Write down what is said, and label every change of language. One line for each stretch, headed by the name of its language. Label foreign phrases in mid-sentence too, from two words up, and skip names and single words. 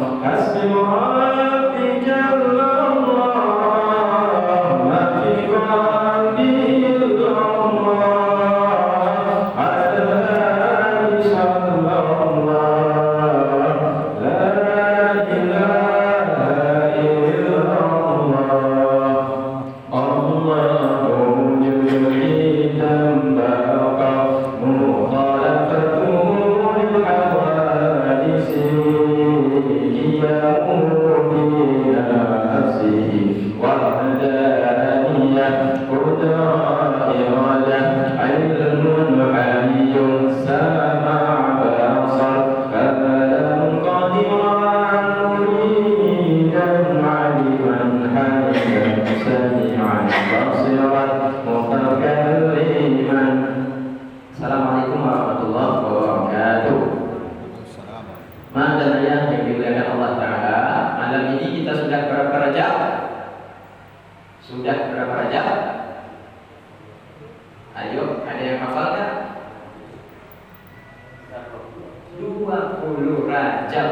Arabic: حسبي ربي جل الله، ما في قلبي إلا الله، على الهادي صلى الله، لا إله إلا الله. الله جميعا بقاء مخالفته للحوادث قيام بنفسه ووحدانية قدرة إرادة علم علي سمع بصر كلام قادرا مريدا عالما حليما سميعا بصيرا متكلما. السلام عليكم ورحمة الله وبركاته.
Indonesian: Madan yang dimuliakan Allah Ta'ala, malam ini kita sudah berapa jam? Sudah berapa jam? Ayo, ada yang hafal kan? 20 Rajab.